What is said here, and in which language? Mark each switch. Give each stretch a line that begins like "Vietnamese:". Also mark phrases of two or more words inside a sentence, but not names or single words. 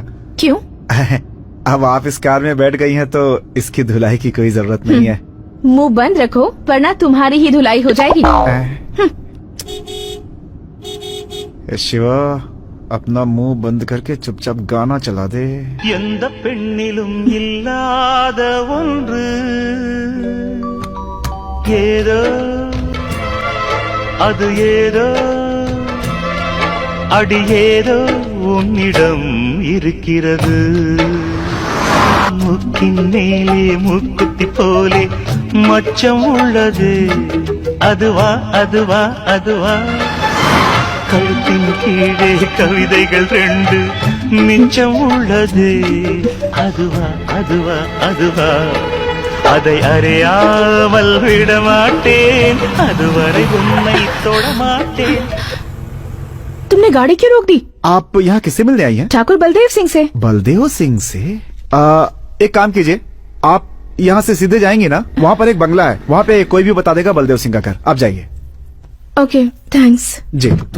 Hindi: क्यों? अब आप इस कार में बैठ गई हैं तो इसकी धुलाई की कोई जरूरत नहीं है। मुंह बंद रखो वरना तुम्हारी ही धुलाई हो जाएगी। शिवा, अपना मुंह बंद करके चुपचाप गाना चला दे।
Tamil: எந்த பெண்ணிலும் இல்லாத ஒன்று ஏதோ அது ஏதோ அடி ஏதோ உன்னிடம் இருக்கிறது முக்கின் மேலே மூக்குத்தி போலே மச்சம் உள்ளது அதுவா அதுவா அதுவா கழுத்தின் கீழே கவிதைகள் ரெண்டு மிச்சம் உள்ளது அதுவா அதுவா அதுவா அதை அறியாமல் விட மாட்டேன் அதுவரை உன்னை தொட மாட்டேன்।
Hindi: तुमने गाड़ी क्यों रोक दी? आप यहाँ किससे मिलने आई हैं? ठाकुर बलदेव सिंह से। बलदेव सिंह से? एक काम कीजिए, आप यहाँ से सीधे जाएंगे ना, वहाँ पर एक बंगला है, वहाँ पे कोई भी बता देगा बलदेव सिंह का घर। आप जाइए।
English: Okay, thanks.
Hindi: जी।